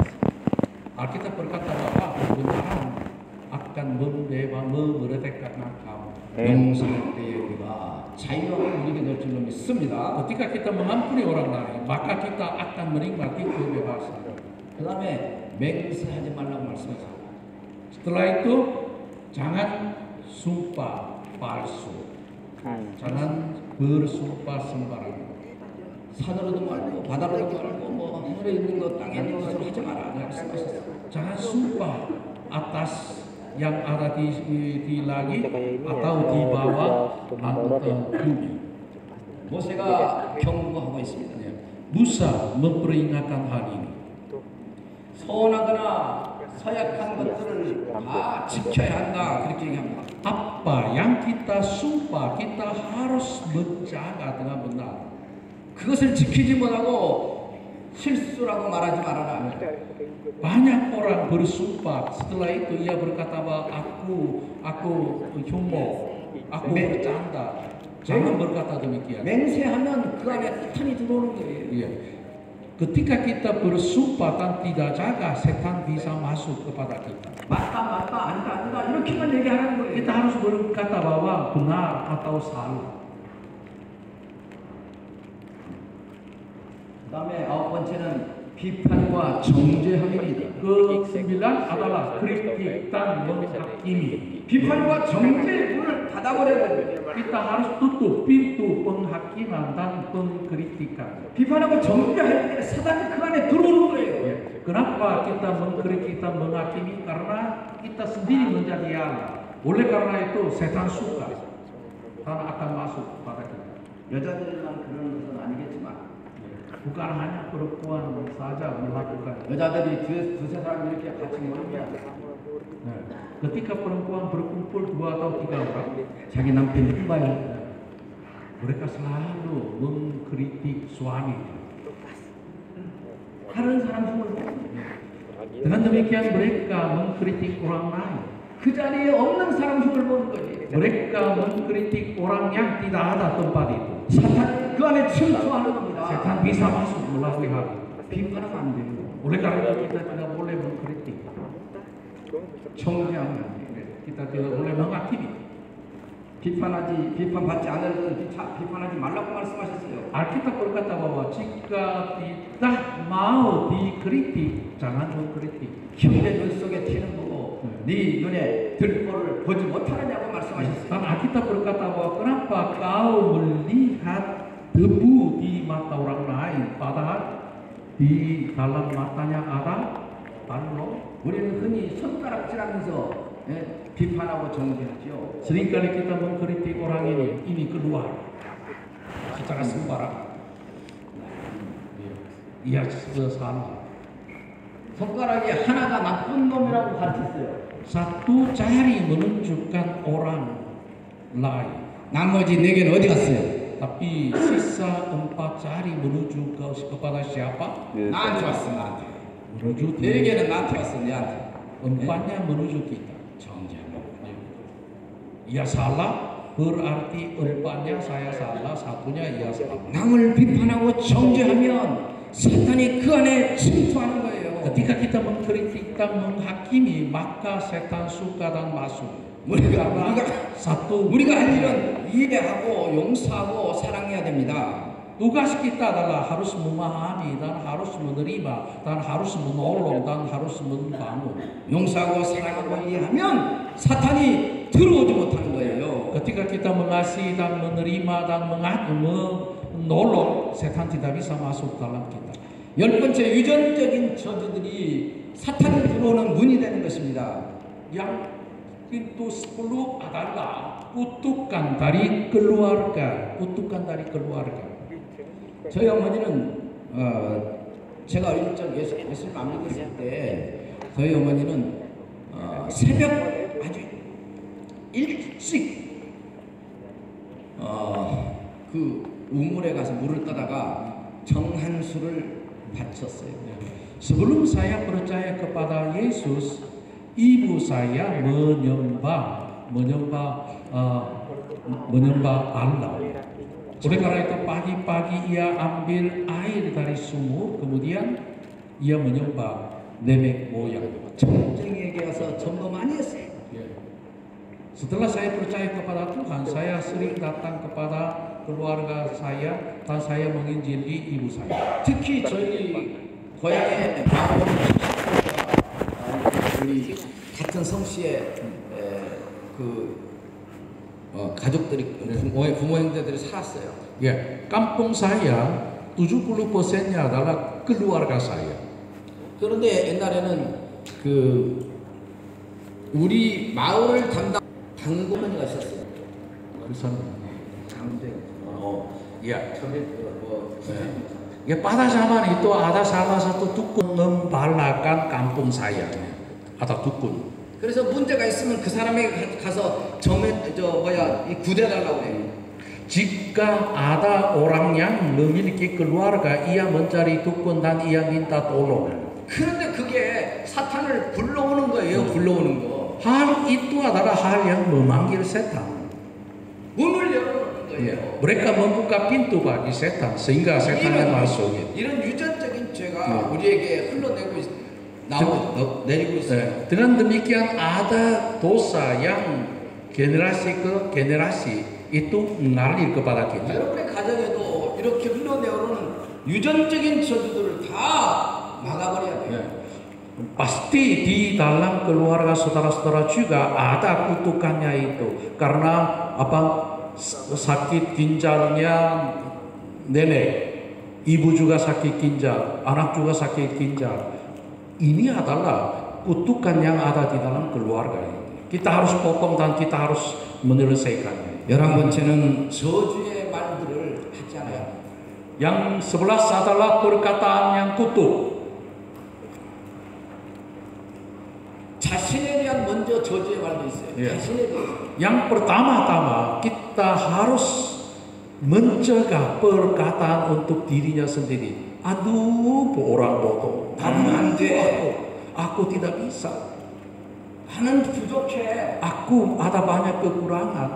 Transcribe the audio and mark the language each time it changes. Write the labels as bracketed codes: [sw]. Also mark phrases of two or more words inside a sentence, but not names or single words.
[id] Alkitab berkata bahwa kebenaran akan memerdekakan kamu. [ko] 용서할 때에 우리가 자유함을 누리게 될 줄로 믿습니다. [id] Ketika kita mengampuni orang lain, maka kita akan menikmati kebebasan. [ko] 그 다음에 맹세하지 말라고 말씀하셨어요. [id] Setelah itu, jangan sumpah palsu. Jangan bersumpah sembarangan. [ko] 산으로도 말고 바다로도 말고 뭐 하늘에 있는 것 땅에 있는 것을 하지 마라 말씀하셨어요. [id] Jangan sumpah atas yang ada di langit atau di bawah atau bumi. [ko] 모세가 경고하고 있습니다. [id] Musa memperingatkan hal ini. [ko] 선하거나 서약한 것들을 다 지켜야 한다 그렇게 얘기합니다. [id] Apa yang kita sumpah, kita harus menjaga dengan benar. [ko] 그것을 지키지 못하고 실수라고 말하지 말아라. [id] Banyak orang bersumpah, setelah itu ia berkata bahwa aku humor, aku bercanda. Jangan berkata demikian. [ko] 맹세하면 그 안에 사탄이 들어오는 거예요. [id] Iya. Ketika kita bersumpah dan tidak jaga, setan bisa masuk kepada kita. [ko] 맞다 아니다 이렇게만 얘기하는 거예요. [id] Kita harus berkata bahwa benar atau salah. [ko] 그다음에 9번째는 비판과 정죄함입니다. [id] Ke-9 adalah kritik dan menghakimi. [ko] 비판과 정죄의 문을 닫아버려야 돼요. [id] Kita harus tutup pintu penghakiman dan pengkritikan. [ko] 비판하고 정죄할 때 사단이 그 안에 들어오는 거예요. [id] Kenapa kita mengkritik dan menghakimi? Karena kita sendiri menjadi Allah. Oleh karena itu setan suka dan akan masuk kepada kita. [ko] 여자들만 그런 것은 아니겠지만 [id] Bukan hanya perempuan saja melakukan. [ko] 여자들이 두세 사람 이렇게 같이 모이면 [id] Ketika perempuan berkumpul 2 atau 3 orang, [ko] 자기 남편이 흠봐요. [id] mereka selalu mengkritik suami. [ko] 다른 사람 흉을 보고 [id] Dengan demikian mereka mengkritik orang lain. [ko] 그 자리에 없는 사람 흉을 보는 거지. [id] Mereka mengkritik orang yang tidak ada tempat itu. [ko] 사탄 그 안에 침투하는 겁니다. [id] Setan bisa masuk melalui hal itu. [ko] 비판하면 안 돼요. [id] Oleh karena itu kita tidak boleh mengkritik, 정죄하면 kita tidak boleh menghakimi. [ko] 비판받지 않으려면 비판하지 말라고 말씀하셨어요. [id] Alkitab berkata bahwa jika tidak mau dikritik, jangan mengkritik. [ko] 형제 눈 속에 티는 보고 네 눈에 들보를 보지 못하느냐고 말씀하셨어요. [id] Dan Alkitab berkata bahwa kenapa kau melihat debu di mata orang lain, padahal di dalam matanya ada balong. [ko] 우리는 흔히 손가락질하면서 비판하고 정죄하죠. [id] Seringkali kita mengkritik orang ini keluar secara sembarang. Ia salah. [ko] 손가락이 하나가 나쁜 놈이라고 가르쳤어요. [id] Satu jari menunjukkan orang lain, [ko] 나머지 네 개는 어디 갔어요? [id] tapi sisa 4 jari menuju kepada siapa? [ko] 나한테 왔어, 나한테. [id] Menuju [ko] 네 개는 나한테 왔어, 내한테. [id] 4nya menuju kita. Ia salah, berarti 4nya saya salah, 1nya ia salah. [ko] 남을 비판하고 정죄하면 사탄이 그 안에 침투하는 거예요. [id] Ketika kita mengkritik dan menghakimi, maka setan suka dan masuk. [ko] 우리가 [id] Satu, [ko] 할 일은 이해하고 용서하고 사랑해야 됩니다. [id] tugas kita adalah harus memahami dan harus menerima dan harus menolong dan harus membangun. [ko] 용서하고 사랑하고 이해하면 사탄이 들어오지 못하는 거예요. [id] Ketika kita mengasihi dan menerima dan menolong, setan tidak bisa masuk dalam kita. [ko] 10번째 유전적인 저주들이 사탄이 들어오는 문이 되는 것입니다. [id] Yang pintu 10 adalah kutukan dari keluarga, kutukan dari keluarga. [ko] 저희 어머니는 제가 어릴 적 예수님 안 믿었을 때 저희 어머니는 새벽 아주 일찍 그 우물에 가서 물을 떠다가 정한수를 바쳤어요. [id] Sebelum saya percaya kepada Yesus, ibu saya menyembah Allah. Oleh karena itu pagi-pagi ia ambil air dari sumur, kemudian ia menyembah nenek moyang. [ko] 점쟁이에게 가서 점거 많이 했어요. [id] Setelah saya percaya kepada Tuhan, saya sering datang kepada keluarga saya dan saya menginjili ibu saya. [ko] 특히 저희 고향에 마을 우리 같은 성씨의 가족들이 부모 형제들이 살았어요. [id] Ya, kampung saya 70%nya adalah keluarga saya. [ko] 그런데 옛날에는 우리 마을을 담당 당구머니가 있었어요. [id] Ya. Ya, pada zaman itu ada salah satu dukun membalakan kampung saya. Ada dukun. [ko] 그래서 문제가 있으면 그 사람에게 가서 구대달라고 해요. [id] Jika ada orang yang memiliki keluarga, ia mencari dukun dan ia minta tolong. [ko] 그런데 그게 사탄을 불러오는 거예요. 불러오는 거. [id] Hal itu adalah hal yang memanggil setan. [ko] 문을 열어놓는 거예요. [id] Mereka membuka pintu bagi setan sehingga setannya masuk. [ko] 이런 유전적인 죄가 우리에게 내리고 있어요. [id] Dengan demikian ada dosa yang generasi ke generasi itu mengalir kepada kita. [ko] 여러분의 가정에도 이렇게 흘러내오는 유전적인 저주들을 다 막아버려야 돼요. [id] Pasti di dalam keluarga saudara-saudara juga ada kutukannya itu. Karena sakit ginjalnya nenek, ibu juga sakit ginjal, anak juga sakit ginjal. Ini adalah kutukan yang ada di dalam keluarga. Kita harus potong dan kita harus menyelesaikannya. [ko] 11번째는 저주의 말들을 하지 않아요. [id] Yang 11 adalah perkataan yang kutuk. [ko] 자신에 대한 먼저 저주의 말도 있어요. 자신에 대해서. [id] Yang pertama-tama kita harus mencegah perkataan untuk dirinya sendiri. Aduh, orang bodoh. [ko] 나는 안 돼. [id] Aku tidak bisa. [ko] 나는 부족해. [id] Aku ada banyak kekurangan.